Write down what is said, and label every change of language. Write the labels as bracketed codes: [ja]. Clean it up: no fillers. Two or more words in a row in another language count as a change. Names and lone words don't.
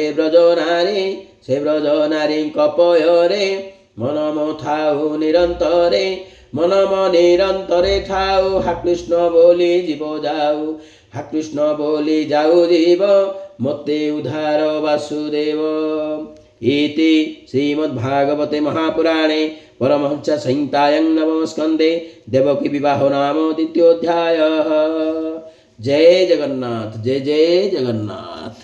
[or] ବ୍ରଜ ନାରୀ ସେ ବ୍ରଜ ନାରୀଙ୍କ ପୟରେ ମନମ ଥାଉ ନିରନ୍ତରେ ମନମ ନିରନ୍ତରେ ଥାଉ ହା କୃଷ୍ଣ ବୋଲି ଯିବ ଯାଉ ହା କୃଷ୍ଣ ବୋଲି ଯାଉ ଯିବ ମୋତେ ଉଦ୍ଧାର ବାସୁଦେବ [sa] इति श्रीमद्भागवते महापुराणे परमहंस संहितायां नवम स्कंदे देवकी विवाह नाम द्वितीयोऽध्यायः। जय जगन्नाथ जय जय जगन्नाथ।